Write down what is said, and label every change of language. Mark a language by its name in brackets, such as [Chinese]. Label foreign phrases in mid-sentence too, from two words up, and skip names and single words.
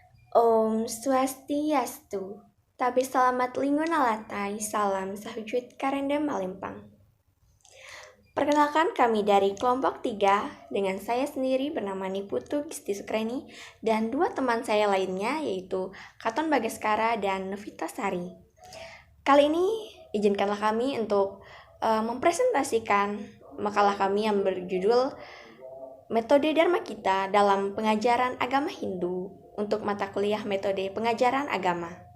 [Indonesian] Om Swastiastu. [Ngaju] Tabe selamat lingun alatai, salam sahujud karenda Malempang. [Indonesian] Perkenalkan kami dari kelompok 3 dengan saya sendiri bernama Niputu Gisti Sukreni dan dua teman saya lainnya yaitu Katon Bagaskara dan Novita Sari. Kali ini izinkanlah kami untuk mempresentasikan makalah kami yang berjudul Metode Dharma Kita dalam Pengajaran Agama Hindu untuk mata kuliah Metode Pengajaran Agama.